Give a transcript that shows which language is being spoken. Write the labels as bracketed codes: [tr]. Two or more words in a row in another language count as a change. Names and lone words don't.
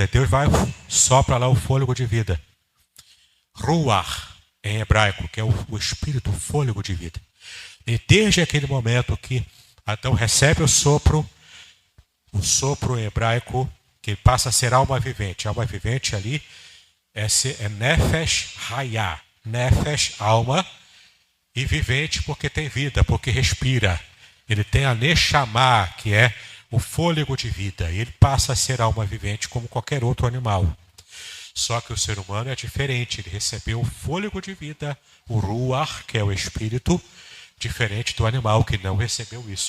[pt] Deus vai sopra lá o fôlego de vida. Ruach, em hebraico, que é o espírito, o fôlego de vida. E desde aquele momento que Adão recebe o sopro em hebraico, que passa a ser alma vivente. Alma vivente ali é [he] נפש חיה. [pt] Nefesh, alma, e vivente porque tem vida, porque respira. Ele tem a neshama, que é o fôlego de vida. E ele passa a ser alma vivente como qualquer outro animal. Só que o ser humano é diferente. Ele recebeu o fôlego de vida, o ruach, que é o espírito, diferente do animal que não recebeu isso.